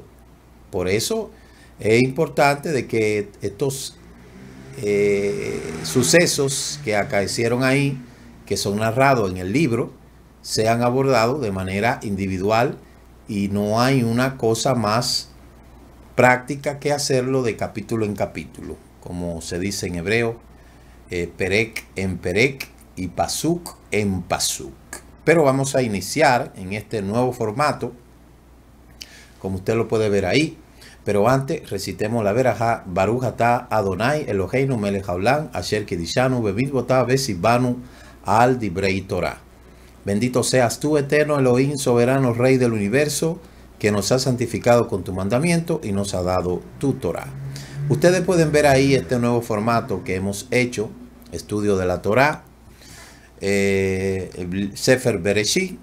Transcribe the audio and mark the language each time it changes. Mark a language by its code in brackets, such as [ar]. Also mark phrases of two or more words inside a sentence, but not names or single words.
[es] Por eso es importante de que estos sucesos que acaecieron ahí, que son narrados en el libro sean abordados de manera individual y no hay una cosa más práctica que hacerlo de capítulo en capítulo, como se dice en hebreo, perek en perek y pasuk en pasuk. Pero vamos a iniciar en este nuevo formato, como usted lo puede ver ahí. Pero antes recitemos la verajá: [he] ברוך אתה אדני אלהינו מלך העולם אשר קדשנו במצותיו וצונו על דברי תורה. [es] Bendito seas tú, eterno Elohim, soberano Rey del universo, que nos ha santificado con tu mandamiento y nos ha dado tu Torah. Ustedes pueden ver ahí este nuevo formato que hemos hecho, estudio de la Torah, el Sefer Bereshit.